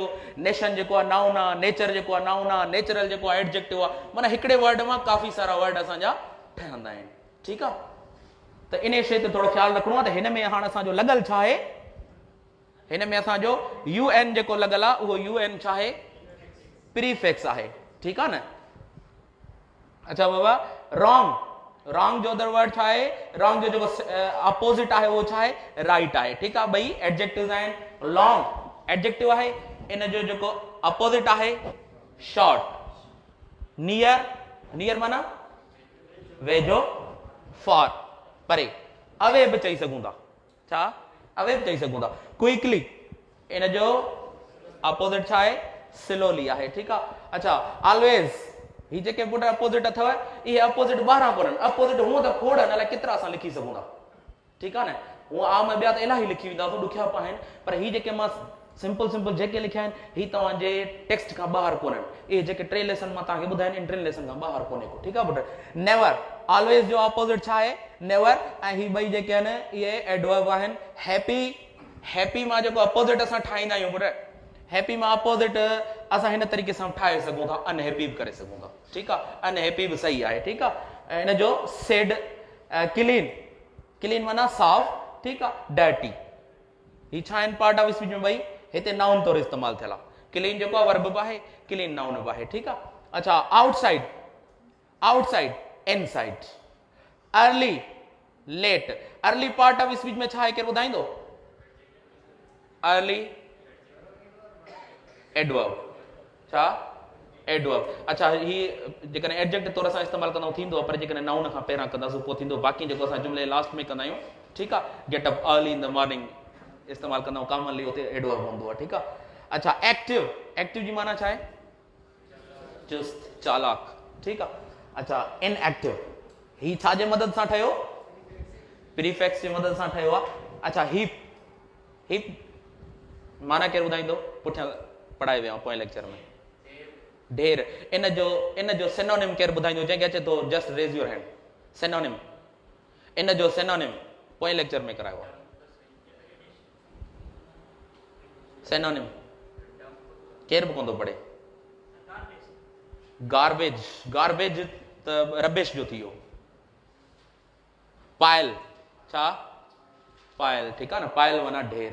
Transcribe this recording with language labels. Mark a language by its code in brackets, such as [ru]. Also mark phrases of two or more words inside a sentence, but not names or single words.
[sd] नेशन जेको आहे नाउन आहे, नेचर जेको आहे नाउन आहे, नेचुरल जेको आहे एडजेक्टिव आहे। माना हिकिड़े वर्ड मां काफ़ी सारा वर्ड असांजा ठहंदा आहिनि, ठीकु आहे। त इन शइ ते थोरो ख़्यालु रखिणो आहे। त हिन में हाणे असांजो लॻल छा आहे? हिन में असांजो UN जेको लॻल आहे उहो UN छा आहे? प्रीफिक्स आहे, ठीकु आहे न। अच्छा बाबा, रॉन्ग, रॉन्ग जो [en] other word [sd] छा आहे? रॉन्ग जो जेको अपोजिट आहे उहो छा आहे? राइट आहे, ठीकु आहे। ॿई एडजेक्टिव्स आहिनि। [en] long adjective [sd] आहे, इन जो जेको अपोजिट आहे शॉर्ट। नियर, नियर माना वेझो, फॉर परे। अवे बि चई सघूं था, छा? अवे बि चई सघूं था। क्विकली, इन जो अपोजिट छा आहे? स्लोली आहे, ठीकु आहे। अच्छा, ऑलवेज, ही जेके पुट अपोजिट अथव इहे अपोजिट ॿारहं कोन्हनि। अपोजिट हूअं त खोड़ अलाए केतिरा असां लिखी सघूं था, ठीकु आहे न। हूअं आम ॿिया त इलाही लिखी वेंदासीं, ॾुखिया आहिनि, पर ही जेके मां सिंपल सिंपल जेके लिखिया आहिनि ही तव्हांजे टेक्स्ट खां ॿाहिरि कोन्हनि। इहे जेके 3 लेसन मां तव्हांखे ॿुधाइनि, इन 3 लेसन खां ॿाहिरि कोन्हे को, ठीकु आहे पुट। नेवर, ऑलवेज जो अपोजिट छा आहे? नेवर। ऐं ही ॿई जेके आहिनि इहे एडवर्ब आहिनि। हैप्पी, हैप्पी मां जेको अपोजिट असां ठाहींदा आहियूं पुट, हैप्पी मां अपोजिट असां हिन तरीक़े सां ठाहे सघूं था, अनहैप्पी बि करे सघूं था, ठीकु आहे। अनहैप्पी बि सही आहे, ठीकु आहे। ऐं इन जो [en] sad, clean, clean [sd] माना साफ़, ठीकु आहे। डर्टी, ही छा आहिनि? [en] part of speech [sd] में ॿई हिते नाउन तौरु इस्तेमालु थियल आहे। क्लीन जेको आहे वर्ब बि आहे, [en] clean noun [sd] बि आहे, ठीकु आहे। अच्छा, [en] outside, outside, inside. early, late, early part of speech [sd] में छा आहे? केरु ॿुधाईंदो? [en] early adverb, [sd] छा? एडवर्ब। अच्छा, ही जेकॾहिं एडजेक्टिव तौर सां इस्तेमालु कंदा थींदो, पर जेकॾहिं नाउन खां पहिरां कंदासीं पोइ थींदो। बाक़ी जेको असां जुमिले लास्ट में कंदा आहियूं, ठीकु आहे, [en] get up early in the morning [sd] इस्तेमालु कंदा आहियूं, कॉमनली उते एडवर्ब हूंदो आहे, ठीकु आहे। अच्छा, एक्टिव, एक्टिव जी माना छा आहे? चुस्त, चालाक, ठीकु आहे। अच्छा, इनएक्टिव, ही छाजे मदद सां ठहियो? प्रीफिक्स जी मदद सां ठहियो आहे। अच्छा, हीप, हीप माना केरु ॿुधाईंदो? पुठियां पढ़ाए विया पोएं लेक्चर में। ढेर, इन जो सिनोनिम केरु ॿुधाईंदो? जंहिंखे अचे थो [en] just raise your hand. [sd] सिनोनिम, इन जो सिनोनिम पोएं लेक्चर में करायो आहे। सिनोनिम केरु बि कोन थो पढ़े? गार्बेज, गार्बेज त रबिश जो थी वियो। पायल, छा? पायल, ठीकु आहे न। पायल माना ढेर।